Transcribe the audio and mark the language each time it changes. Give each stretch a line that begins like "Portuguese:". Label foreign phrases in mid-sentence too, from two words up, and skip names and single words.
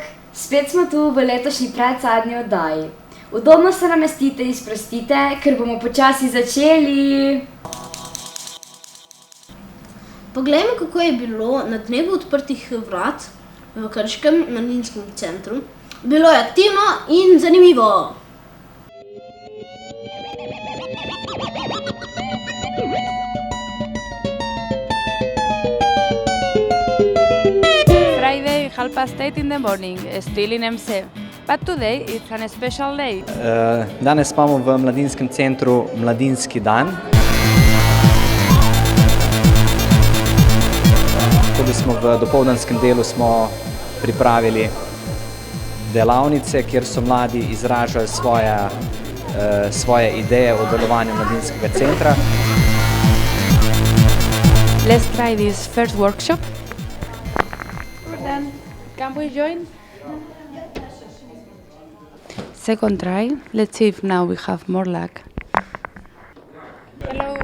Slovenian: Spet smo tu v letošnji predzadnji oddaji. Udobno se namestite in sprostite, ker bomo počasi začeli. Poglejmo, kako je bilo na dnevu odprtih vrat v Krškem mladinskem centru. Bilo je aktivno in zanimivo.
English: Friday, 8:30 in the morning, still in MC. But today it's a special day.
Slovenian: Danes imamo v mladinskem centru Mladinski dan. Tudi smo v dopoldanskem delu smo pripravili delavnice, kjer so mladi izražali svoje ideje o delovanju mladinskega centra.
English: Let's try this first workshop. Then, can we join? Second try. Let's see if now we have more luck. Hello.